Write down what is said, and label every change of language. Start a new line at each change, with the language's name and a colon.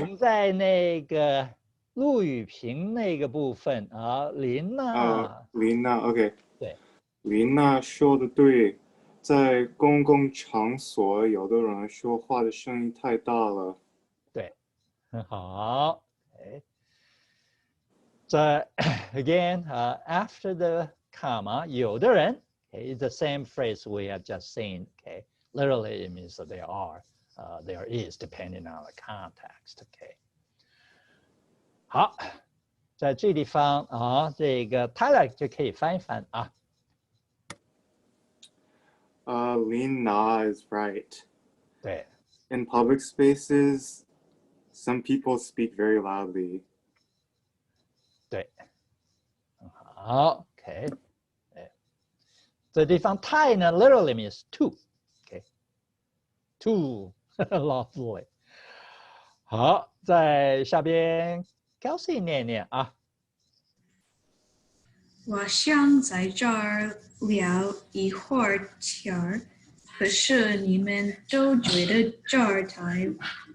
Chinese: 们在那个陆羽平那个部分啊，林娜，琳娜 ，OK，对，琳娜说的对，在公共场所，有的人说话的声音太大了。对，很好。
English: Okay. So again, after the comma,
Chinese: 有的人
English: okay, it's the same phrase we have just seen. Okay, literally it means that there are, there is, depending on the context. Okay.
Chinese: 好，在这地方啊，这个 Tyler 就可以翻一翻啊。
English: Lina is right.
Chinese: 对
English: In public spaces, some people speak very loudly.
Chinese: 对，很好。
English: OK，
Chinese: 这地方
English: tie
Chinese: 呢
English: literally means to. OK, too lovely.
Chinese: 好，在下边 Kelsey 念一念啊。我想在这儿聊一会儿天儿，可是你们都觉得这儿太忙。